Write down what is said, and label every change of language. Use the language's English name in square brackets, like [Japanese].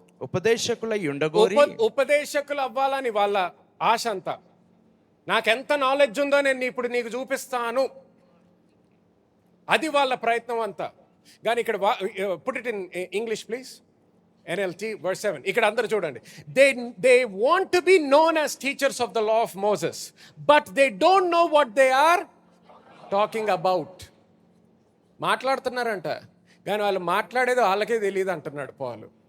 [Telugu] ఉపదేశకులై ఉండగోరి, ఉపదేశకులు అవ్వాలని వాళ్ళ ఆశ అంతా. నాకెంత నాలెడ్జ్ ఉందో నేను ఇప్పుడు నీకు చూపిస్తాను, అది వాళ్ళ ప్రయత్నం అంతా. కానీ ఇక్కడ [English] Put it in English please, NLT verse 7. [Telugu] ఇక్కడ అందరూ చూడండి. [English] They want to be known as teachers of the law of Moses, but they don't know what they are talking about. [Telugu] మాట్లాడుతున్నారంట, కానీ వాళ్ళు మాట్లాడేది వాళ్ళకే తెలియదు అంటున్నాడు పౌలు.